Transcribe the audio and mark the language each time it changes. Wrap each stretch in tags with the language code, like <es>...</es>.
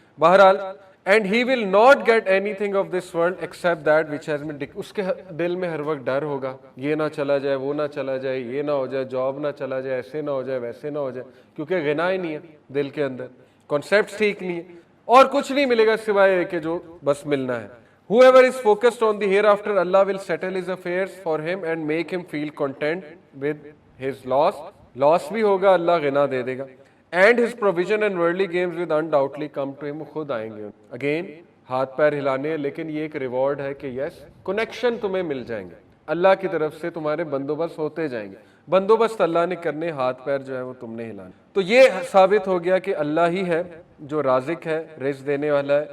<ur>بہرحال</ur> <en>and he will not get anything of this world except that which has been,</en> <ur>اس کے دل میں ہر وقت ڈر ہوگا، یہ نہ چلا جائے، وہ نہ چلا جائے، یہ نہ ہو جائے، جاب نہ چلا جائے، ایسے نہ ہو جائے، ویسے نہ ہو جائے، کیونکہ غنا ہی نہیں ہے دل کے اندر، کانسیپٹس ٹھیک نہیں ہے، اور کچھ نہیں ملے گا سوائے کہ جو بس ملنا ہے.</ur> <en>Whoever is focused on the hereafter, Allah will settle his affairs for him and make him feel content with his loss.</en> <ur>Loss بھی ہوگا، اللہ غنا دے دے گا.</ur> <en>And his provision and worldly gains will undoubtedly come to him.</en> <ur>خود آئیں گے. Again ہاتھ پیر ہلانے، لیکن یہ ایک reward ہے کہ یس کنیکشن تمہیں مل جائیں گے، اللہ کی طرف سے تمہارے بندوبست ہوتے جائیں گے. بندوبست اللہ نے کرنے، ہاتھ پیر جو ہے وہ تم نے ہلانے. تو یہ ثابت ہو گیا کہ اللہ ہی ہے جو رازق ہے، رزق دینے والا ہے.</ur>